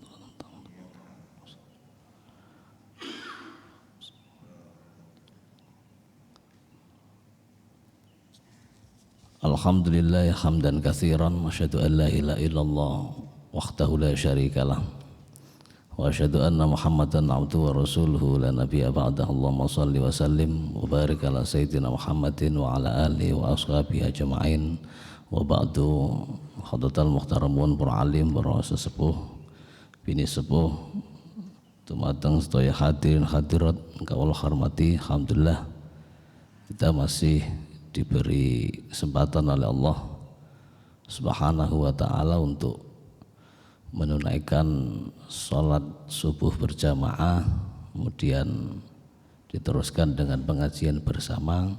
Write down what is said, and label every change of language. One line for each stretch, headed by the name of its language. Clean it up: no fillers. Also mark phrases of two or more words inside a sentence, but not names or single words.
Arabic: الحمد لله حمدا كثيرا وأشهد أن لا إله إلا الله وحده لا شريك له وأشهد أن محمدا عبده ورسوله لا نبي بعده. اللهم صل وسلم وبارك على سيدنا محمد وعلى آله وأصحابه أجمعين. وبعد. حضرة المحترمون
Javanese: para alim, para sesepuh, bini sepuh, dumateng sedaya hadirin hadirat kawula hormati.
Indonesian: Alhamdulillah kita masih diberi kesempatan oleh Allah
Arabic: سبحانه وتعالى
Indonesian: untuk menunaikan sholat subuh berjamaah, kemudian diteruskan dengan pengajian bersama.